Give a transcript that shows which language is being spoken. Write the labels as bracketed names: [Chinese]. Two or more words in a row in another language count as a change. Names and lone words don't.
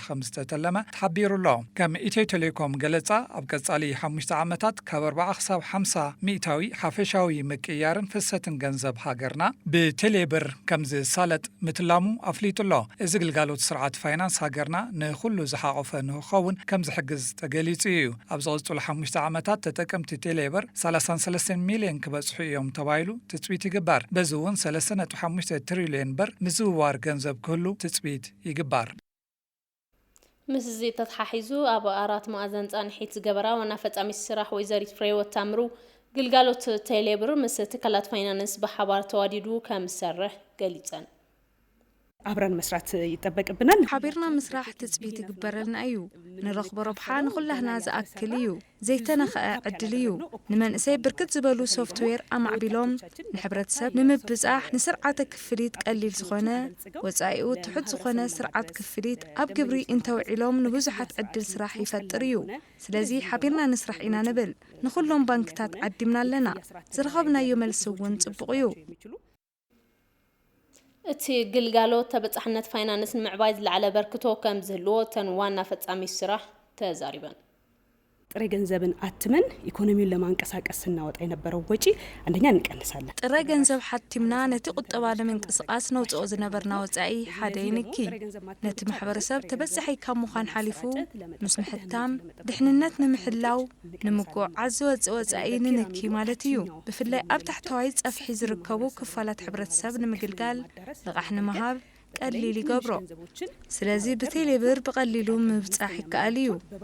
[Tigrinya] ከም ዝተተለመ ተሓቢሩ ኣሎ። ከም ኢትዮ ቴሌኮም ገለጻ ኣብ ቀጻሊ 5 ዓመታት ካብ 40 ክሳብ 50 ሚእታዊ ሓፈሻዊ ምቅያርን ፍሰትን ገንዘብ ሃገርና ብቴሌብር ከም ዝሳለጥ ምትላሙ ኣፍሊጡ ኣሎ። እዚ ግልጋሎት ስርዓት ፋይናንስ ሃገርና ንኹሉ ዝሓቆፈ ንኽኸውን ከም ዝሕግዝ ተገሊጹ እዩ። ኣብ ዝቕጽሉ 5 ዓመታት ተጠቀምቲ ቴሌብር 33 ሚልዮን ክበጽሑ እዮም ተባሂሉ ትጽቢት ይግበር። በዚ እውን 3.5 ትሪልዮን ብር ምዝውዋር ገንዘብ ክህሉ ትጽቢት ይግባር። ምስ እዚ ተተሓሒዙ ኣብ ኣራት ማዕዘን ጻንሒት ዝገበራ ዋና ፈጻሚ ስራሕ ወይዘሪት ፍሬህይወት ታምሩ ግልጋሎት ቴሌብር ምስ ትካላት ፋይናንስ ብሓባር ተዋዲዱ ከም ዝሰርሕ ገሊጸን። [Amharic] አብረን መስራት ይጠበቅብናል። [Tigrinya] ሓቢርና ምስራሕ ትጽቢት ይግበረልና እዩ። ንረኽቦ ረብሓ ንኹላህና ዝኣክል እዩ። ዘይተነኽአ ዕድል እዩ። ንመንእሰይ ብርክት ዝበሉ ሶፍትዌር ኣማዕቢሎም ንሕብረተሰብ ንምብጻሕ ንስርዓተ ክፍሊት ቀሊል ዝኾነ ወጻኢኡ ትሑት ዝኾነ ስርዓት ክፍሊት ኣብ ግብሪ እንተውዒሎም ንብዙሓት ዕድል ስራሕ ይፈጥር እዩ። ስለዚ ሓቢርና ንስራሕ ኢና ንብል። ንኹሎም ባንክታት ዓዲምና ኣለና። ዝረኸብናዮ መልሲ እውን ጽቡቕ እዩ። እቲ ግልጋሎት ተበጻሕነት ፋይናንስ ንምዕባይ ዝለዓለ በርክቶ ከም ዝህልዎ ተን ዋና ፈጻሚ ስራሕ ተዛሪበን። [Amharic] ጥሬ ገንዘብን አትመን ኢኮኖሚውን ለማንቀሳቀስ ስናወጣ የነበረው ወጪ አንደኛ እንቀንሳለን። [Tigrinya] ጥሬ ገንዘብ ሓቲምና ነቲ ቁጠባ ለምንቅስቃስ ነውጽኦ ዝነበርና ወጻኢ ሓደ ይንኪ። ነቲ ማሕበረሰብ ተበጻሒ ካብ ምዃን ሓሊፉ ምስ ምሕታም ድሕንነት ንምሕላው ንምጉዕዓዝ ዝወጽእ ወጻኢ ንንኪ ማለት እዩ። ብፍላይ ኣብ ታሕተዋይ ጸፍሒ ዝርከቡ ክፋላት ሕብረተሰብ ንምግልጋል ልቓሕ ንምሃብ ቀሊል ይገብሮ። ስለዚ ብቴሌብር ብቐሊሉ ምብጻሕ ይከኣል እዩ።